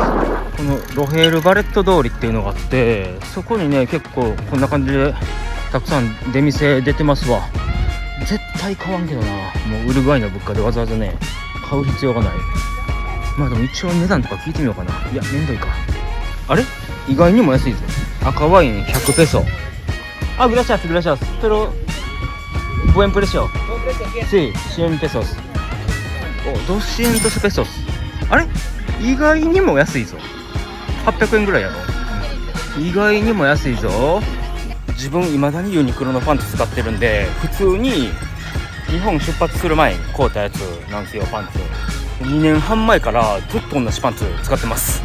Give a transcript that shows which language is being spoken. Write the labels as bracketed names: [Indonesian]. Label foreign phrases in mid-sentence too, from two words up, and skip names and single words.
[Japanese] このロヘールバレット通りっていうのがあって、そこにね結構こんな感じでたくさん出店出てますわ。絶対買わんけどな、もうウルグアイの物価でわざわざね買う必要がない。でも一応値段とか聞いてみようかな。いやめんどいか。あれ意外にも安いぞ。赤ワイン100ペソ。 [Spanish] gracias pero buen precio. Sí, 100 pesos. 200 pesos。 [Japanese] あれ意外にも安いぞ。800円ぐらいやろ。意外にも安いぞ。自分未だにユニクロのパンツ使ってるんで、普通に日本出発する前に買うたやつなんですよ。パンツ2年半前からずっと同じパンツ使ってます。